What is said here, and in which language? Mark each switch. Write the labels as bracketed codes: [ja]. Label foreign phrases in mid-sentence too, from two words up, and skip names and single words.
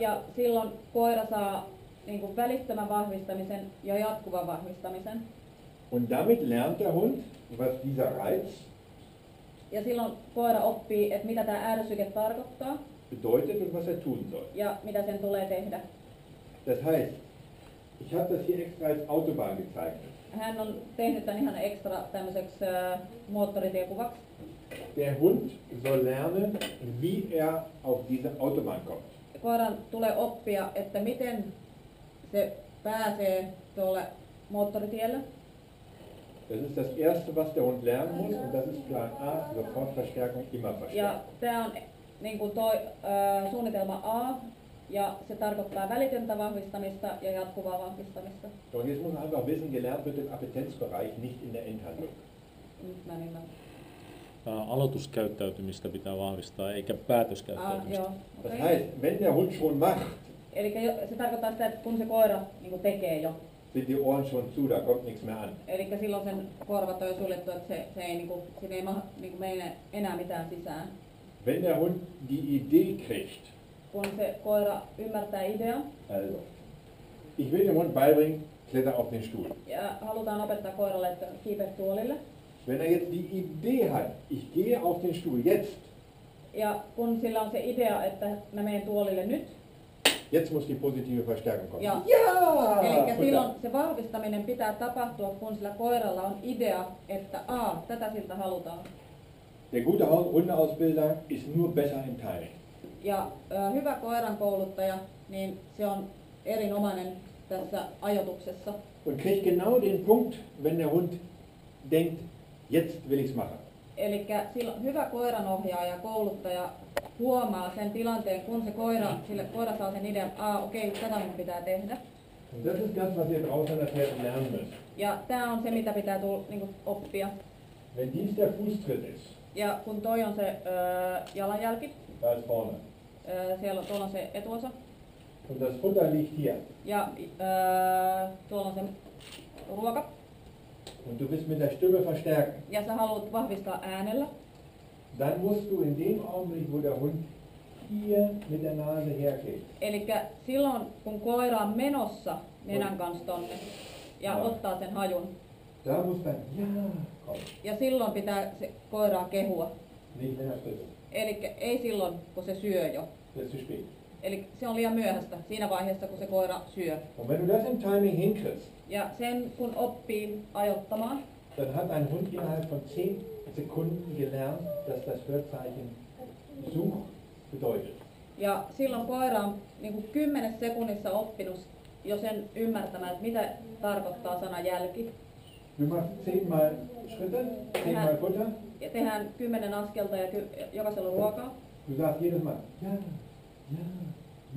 [fi] Ja silloin koira saa niin kuin välittömän vahvistamisen ja jatkuvan vahvistamisen. [de] Und damit lernt der Hund, was dieser Reiz [fi] Ja silloin koira oppii, että mitä tämä ärsyke tarkoittaa [de] bedeutet und was er tun soll. [fi] ja mitä sen tulee tehdä. [de] Das heißt, ich habe das hier extra als Autobahn gezeichnet. [fi] Hän on tehnyt tämän ihan ekstra tämmöiseksi moottoritiekuvaksi. [de] Der Hund soll lernen, wie er auf diese Autobahn kommt. [fi] Koiran tulee oppia, että miten se pääsee tuolle moottoritielle. [de] Das ist das Erste, was der Hund lernen muss, und das ist Plan A, Sofortverstärkung, Ja Immerverstärkung. [fi] tämä on niin kuin suunnitelma A, ja se tarkoittaa välitöntä vahvistamista ja jatkuvaa vahvistamista. [de] So, und jetzt muss man einfach wissen, gelernt wird im Appetenzbereich, nicht in der Endhandlung. [fi] Nyt mä en ymmärrä. Aloituskäyttäytymistä pitää vahvistaa, eikä päätöskäyttäytymistä. Joo, [de] Das [fi] okei. [de] heißt, wenn der Hund schon macht, [fi] Eli se tarkoittaa sitä, että kun se koira niin kuin tekee jo, [de] sind die Ohren schon zu, da kommt nichts mehr an. [fi] eli silloin sen korvat on jo suljettu, että se ei, niin kuin, siinä ei niin kuin mene enää mitään sisään. [de] Wenn der Hund die Idee kriegt, [fi] Kun se koira ymmärtää idean, [de] also, ich will dem Hund beibringen, kletter auf den Stuhl. [fi] ja halutaan opettaa koiralle, että kiipeä tuolille. [de] Wenn er jetzt die Idee hat, ich gehe auf den Stuhl jetzt, [fi] Ja kun sillä on se idea, että mä menen tuolille nyt, [de] jetzt muss die positive Verstärkung kommen. [fi] ja [de] Ja! [fi] eli [de] Futter. [fi] silloin se vahvistaminen pitää tapahtua, kun sillä koiralla on idea, että tätä siltä halutaan. [de] Der gute Hundeausbilder ist nur besser im Timing. [fi] Ja hyvä koiran kouluttaja, niin se on erinomainen tässä ajoituksessa. [de] Und kriegt genau den Punkt, wenn der Hund denkt, jetzt will ich's machen. [fi] Eli silloin hyvä koiranohjaaja ja kouluttaja huomaa sen tilanteen, kun se koira saa sen idean, okei, tätä mun pitää tehdä. [de] Und das ist das, was ihr draußen nachher lernen müsst. [fi] Ja tämä on se, mitä pitää niin oppia. [de] Wenn dies der Fußtritt ist, [fi] Ja kun toi on se jalanjälki, [de] da ist vorne, [fi] tuolla on se etuosa, [de] und das Futter liegt hier, [fi] ja tuolla on se ruoka, [de] und du willst mit der Stimme verstärken, [fi] ja sä haluat vahvistaa äänellä, [de] dann musst du in dem Augenblick, wo der Hund hier mit der Nase hergeht, [fi] eli silloin kun koira on menossa nenän kanssa tonne ja No. ottaa sen hajun, [de] da muss dann ja kommen, [fi] ja silloin pitää se koiraa kehua. [de] nicht wenn er frisst. [fi] Eli ei silloin, kun se syö jo. [de] Das ist zu spät. [fi] Eli se on liian myöhäistä siinä vaiheessa, kun se koira syö. [de] Und wenn du das im Timing hinkriegst, [fi] Ja sen kun oppii ajottamaan, [de] dann hat ein Hund innerhalb von 10 Sekunden gelernt, dass das Hörzeichen Such bedeutet. [fi] ja silloin koira on niin kuin 10 sekunnissa oppinut jo sen ymmärtämään, että mitä tarkoittaa sana jälki. [de] Du machst 10 mal Schritte, 10 mal Futter, [fi] Ja tehdään 10 askelta ja jokaisella on ruokaa. [de] du sagst jedes Mal ja, ja, ja.